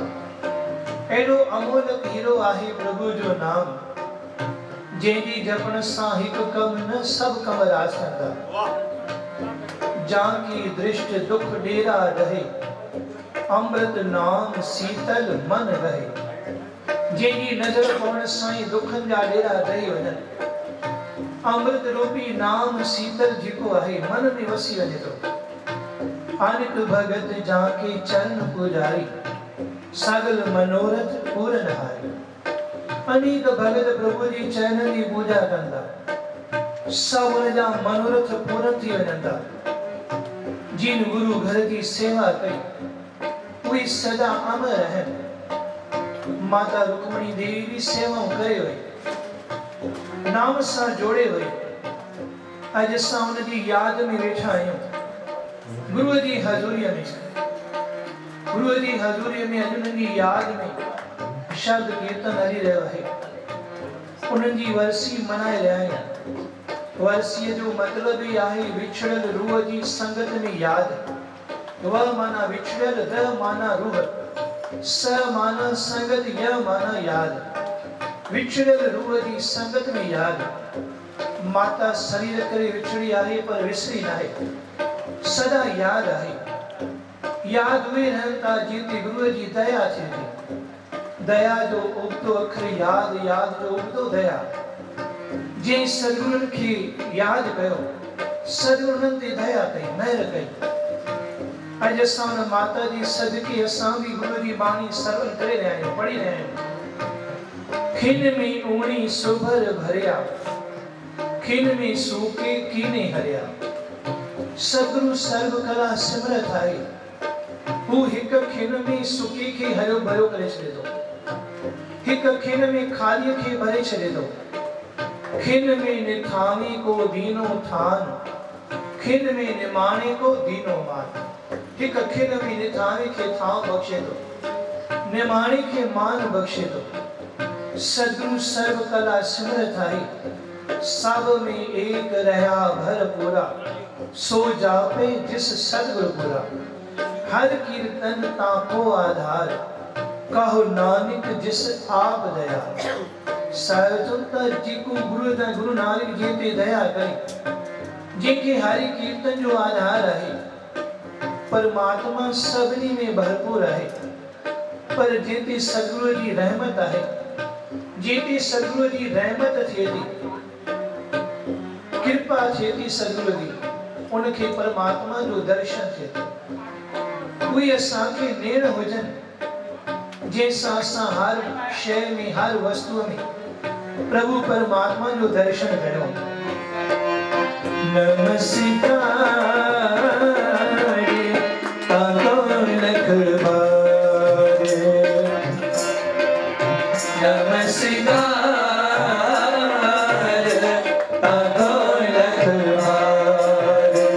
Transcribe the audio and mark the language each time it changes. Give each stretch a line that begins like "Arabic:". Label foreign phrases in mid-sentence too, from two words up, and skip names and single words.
Sindhi: एडो अमोलक हीरो आहे प्रभु जो नाम, जेदी जपण सां हिक कम न सब कम रासंदा।
Punjabi: ਜਾਕੀ ਦ੍ਰਿਸ਼ਟੀ ਦੁਖ ਡੇਰਾ ਰਹੇ, ਅੰਮ੍ਰਿਤ ਨਾਮ ਸੀਤਲ ਮਨ ਰਹੇ।
Sindhi: जेदी नजर पवण सां ई दुखन जा डेरा रही वञन। अमृत रूपी नाम शीतल जेको आहे मन में वसी वञे थो।
Punjabi: ਅਨਿਕ ਭਗਤ ਜਾਕੇ ਚਰਨ ਪੁਜਾਰੀ, ਸਗਲ ਮਨੋਰਥ ਪੂਰਨ ਹਾਰੀ।
Sindhi: अनेक भगत प्रभु जी चरणन जी पूजा कंदा, सब उनजा मनोरथ पूरन थी वञंदा। जिन गुरु घर जी सेवा कई, उहे सदा अमर रहन। माता रुक्मणी देवी जी सेवा करे वई, नाम सां जोड़े वई। अज असां उन जी याद में वेठा आहियूं, गुरु जी हज़ूरीअ में। गुरु जी हज़ूरीअ में अॼु उन्हनि जी याद में शब्द कीर्तन हली रहियो आहे। उन्हनि जी वरसी मनाए रहिया आहियूं। वरसीअ जो मतिलब ई आहे विछड़ल रूह जी संगत में याद। व माना विछड़ल, र माना रूह, स माना संगत, य माना याद। विछड़ल रूह जी संगत में याद। माता शरीर करे विछड़ी आहे पर विसरी नाहे, सदा याद आहे। याद उहे रहन था जिते गुरु जी दया थिए थी। दया जो उगतो अखर याद, याद जो उगतो दया। जे सदगुरुनि खे याद कयो, सदगुरुनि ते दया कई, महर कई। अॼु असां उन माता जी सदके असां भी गुरु जी बाणी श्रवण करे रहिया आहियूं, पढ़ी रहिया आहियूं।
Punjabi: ਖਿਨ ਮੇਂ ਊਣੀ ਸੁਭਰ ਭਰਿਆ, ਖਿਨ ਮੇਂ ਸੂਕੇ ਕੀਨੇ ਹਰਿਆ।
Sindhi: सदगुरु सर्व कला सिमरत आहे। हू हिक खिन में सुके खे हरियो भरियो करे छॾे थो, हिक खिन में खालीअ खे भरे छॾे थो।
Punjabi: ਖਿਨ ਮੇਂ ਨਿਥਾਨੇ ਕੋ ਦੀਨੋ ਥਾਨ, ਖਿਨ ਮੇਂ ਨਿਮਾਣੇ ਕੋ ਦੀਨੋ ਮਾਨ।
Sindhi: हिक खिन में निथाने खे थां बख्शे थो, निमाणे के मान बख्शे थो। सदगुरु सर्व कला सिमरत आहे।
Punjabi: ਸਬ ਮੇਂ ਏਕ ਰਹਾ ਭਰ ਪੂਰਾ, ਸੋ ਜਾਪੇ ਜਿਸ ਸਦਗੁਰੁ ਪੁਰਾ। ਹਰ ਕੀਰਤਨ ਤਾਕੋ ਆਧਾਰ, ਕਹੋ ਨਾਨਕ ਜਿਸ ਆਪ ਦਯਾ।
Sindhi: सायतुता जिको गुरु नानक जी ते दया करी, जेके हरि कीर्तन जो आधार आहे। परमात्मा सभिनी में भरपूर आहे, पर जेते सदगुरु जी रहमत आहे, जेते सदगुरु जी रहमत थिए थी, कृपा थिए थी सदगुरु जी, उनखे परमात्मा जो दर्शन थिए थो। उहे असांखे नेण हुजन, जंहिंसां असां हर शइ में, हर वस्तुअ में प्रभु परमात्मा जो दर्शन कयूं।
Punjabi: ਨਮਸਕਾਰ ਤਾਕੋ ਲਖ ਬਾਰ, ਨਮਸਕਾਰ ਤਾਕੋ ਲਖ ਬਾਰ।